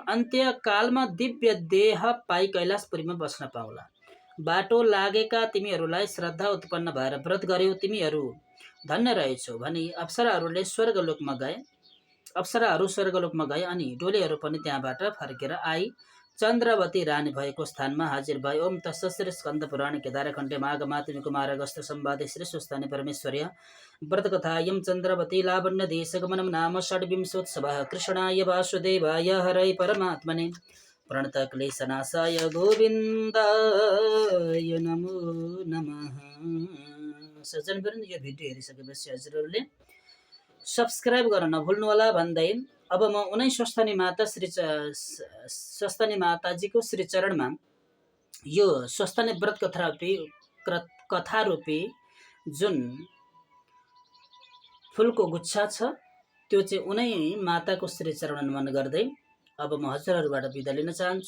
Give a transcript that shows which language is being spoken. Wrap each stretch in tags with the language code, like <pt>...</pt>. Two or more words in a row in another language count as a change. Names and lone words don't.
<ne>अन्त्यकालमा दिव्य देह पाई कैलाशपुरीमा बस्न पाउला। बाटो लागेका तिमीहरूलाई श्रद्धा उत्पन्न भएर व्रत गर्यौ, तिमीहरू धन्य रहेछौ भनी अप्सराहरू स्वर्गलोकमा गए। अनि डोलेहरू पनि त्यहाँबाट फर्केर आई चन्द्रवती रानी भएको स्थानमा हाजिर भए।</ne> <sa>ओम तत्सत्। श्री स्कन्द पुराण केदारखण्डे माघ मातृ कुमार अगस्त संवादे श्री स्वस्थानी परमेश्वर्य व्रतकथायं चन्द्रवती लावण्य देशगमनं नाम षड्विंशोत्सवः। कृष्णाय वासुदेवाय हरये परमात्मने प्रणतक्लेशनाशाय गोविन्दाय नमो नमः।</sa> <ne>सज्जनवृन्द, यो भिडियो हेरिसकेपछि हजुरहरूले सब्सक्राइब गर्न नभुल्नु होला भन्दै अब म उनै स्वस्थानी माताजीको श्री चरणमा यो स्वस्थानी व्रत कथा रूपी जुन फुलको गुच्छा छ त्यो चाहिँ उनै माताको श्री चरण नमन गर्दै अब म हजुरहरूबाट बिदा लिन चाहन्छु।</ne>